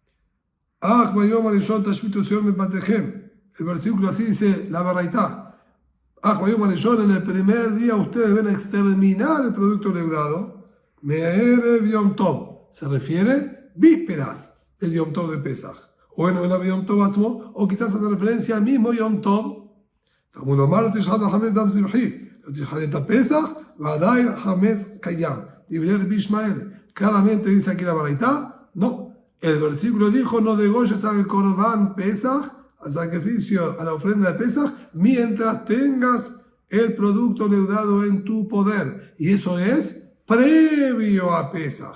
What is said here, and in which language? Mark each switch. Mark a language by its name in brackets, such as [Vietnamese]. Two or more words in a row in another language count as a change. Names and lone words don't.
[Spanish] El versículo así dice la baraitá. En el primer día ustedes ven exterminar el producto leudado. [Hebrew] מערב יום טוב. [Spanish] Se refiere vísperas del [Hebrew] יום טוב [Spanish] de Pesach. O en el [Hebrew] יום טוב עצמו, [Spanish] o quizás hace referencia al mismo [Hebrew] יום טוב. תלמוד לומר, לא תשחט החמץ דם זבחי, לא תשחט את הפסח, ועדיין חמץ קיים. דברי רבי ישמעאל. [Spanish] Claramente dice aquí la baraita, no. El versículo dijo, no degolles al [Hebrew] קרבן פסח, [Spanish] al sacrificio, a la ofrenda de Pesach, mientras tengas el producto leudado en tu poder. Y eso es previo a Pesach.